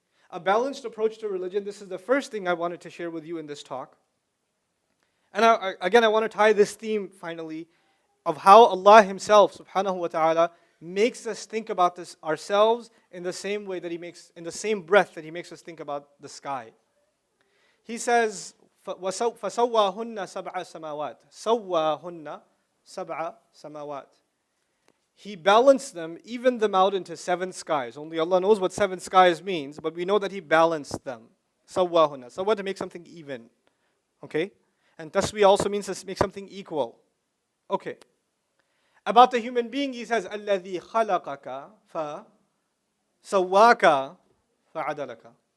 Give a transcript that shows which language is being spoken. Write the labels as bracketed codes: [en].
[en] A balanced approach to religion, this is the first thing I wanted to share with you in this talk. And I want to tie this theme finally of how Allah Himself, subhanahu wa ta'ala, makes us think about this ourselves in the same way that in the same breath that He makes us think about the sky. He says, [ar] فَسَوَّاهُنَّ سَبْعَ سَمَاوَاتٍ سَوَّاهُنَّ سَبْعَ سَمَاوَاتٍ. [en] He balanced them, evened them out into 7 skies. Only Allah knows what 7 skies means, but we know that He balanced them. Sawwahunna. Sawwa, to make something even. Okay? And taswi also means to make something equal. Okay. About the human being, He says, [ar] الَّذِي خَلَقَكَ فَسَوَّاكَ فَعَدَلَكَ.